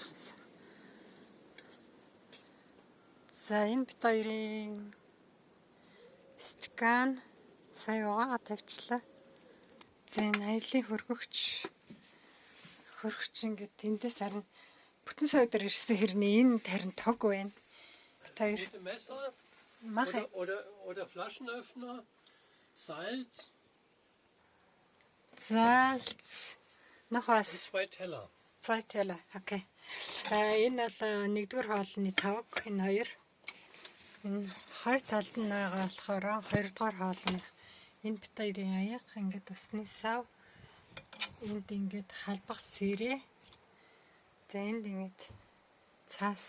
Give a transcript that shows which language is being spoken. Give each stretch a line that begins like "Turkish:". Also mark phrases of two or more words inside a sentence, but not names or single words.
Mongolian: За энэ бит хоёрын стакан сая угаагаа тавьчлаа. За энэ аялын хөргөгч ингээд тэндээс харин бүтэн сойдор ирсэн хэрнээ энэ тарин тог байна. Бит хоёр
German: Messer oder Flaschenöffner, Salz. Salz. Noch was? 2 Teller. 2 Teller.
Mongolian: Окей. Энэ бол нэгдүгээр хоолны тавг, энэ хоёр. Энэ хой талд нь байгаа болохоор хоёрдугаар хоолны энэ бит хоёрын аяг ингээд усны сав. Энд ингээд халбах сэрээ. За энд ингээд цаас.